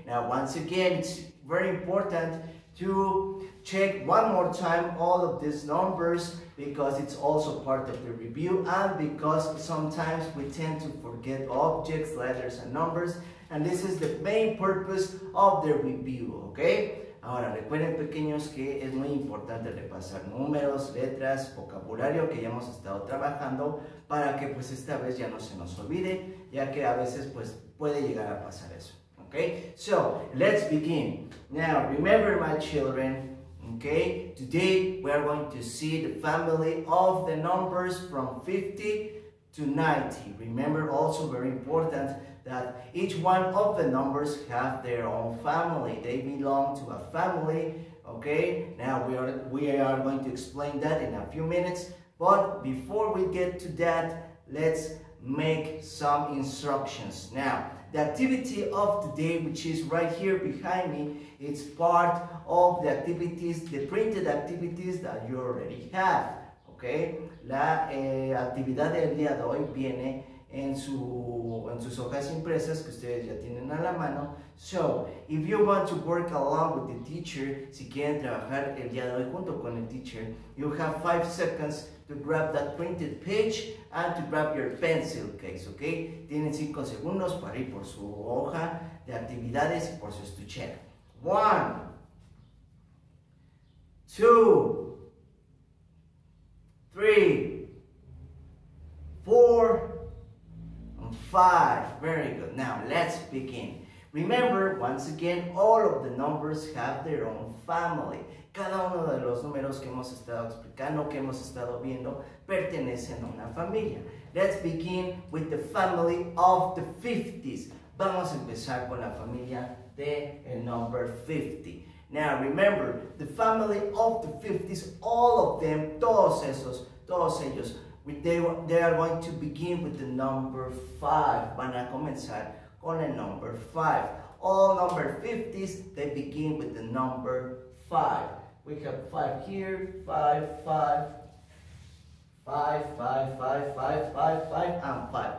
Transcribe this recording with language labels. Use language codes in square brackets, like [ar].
[en] Now, once again, it's very important to check one more time all of these numbers because it's also part of the review and because sometimes we tend to forget objects, letters, and numbers, and this is the main purpose of the review, okay? [es] Ahora, recuerden, pequeños, que es muy importante repasar números, letras, vocabulario que ya hemos estado trabajando para que pues esta vez ya no se nos olvide, ya que a veces pues puede llegar a pasar eso. [en] Okay, so let's begin. Now, remember, my children, okay, today we are going to see the family of the numbers from 50 to 90. Remember, also very important that each one of the numbers have their own family. They belong to a family, okay? Now we are going to explain that in a few minutes, but before we get to that, let's make some instructions. Now, the activity of today, which is right here behind me, it's part of the activities, the printed activities that you already have, okay? [es] La actividad del día de hoy viene en sus hojas impresas que ustedes ya tienen a la mano. [en] So, if you want to work along with the teacher, [es] si quieren trabajar el día de hoy junto con el teacher, [en] you have 5 seconds to grab that printed page and to grab your pencil case, okay? [es] Tienen 5 segundos para ir por su hoja de actividades y por su estuchera. [en] 1, 2, 3, 4, 5. Very good. Now let's begin. Remember, once again, all of the numbers have their own family. [es] Cada uno de los números que hemos estado explicando, que hemos estado viendo, pertenecen a una familia. [en] Let's begin with the family of the 50s. [es] Vamos a empezar con la familia de el number 50. [en] Now remember, the family of the 50s, all of them, [es] todos ellos, [en] they are going to begin with the number 5. [es] Van a comenzar con el number 5. [en] All number 50s, they begin with the number 5. We have 5 here, 5, 5, 5, 5, 5, 5, 5, 5, and 5.